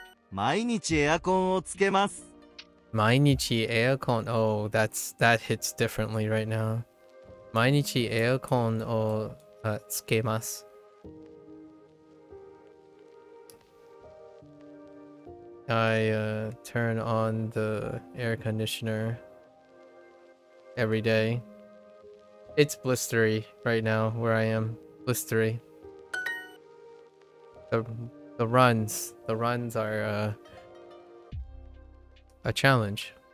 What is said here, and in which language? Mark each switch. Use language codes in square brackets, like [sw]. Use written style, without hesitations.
[ja] 毎日エアコンをつけます。毎日エアコン [en] Oh, that hits differently right now. [ja] 毎日エアコンをつけます。 [en] I turn on the air conditioner every day. It's blistery right now where I am. Blistery. The runs are a challenge.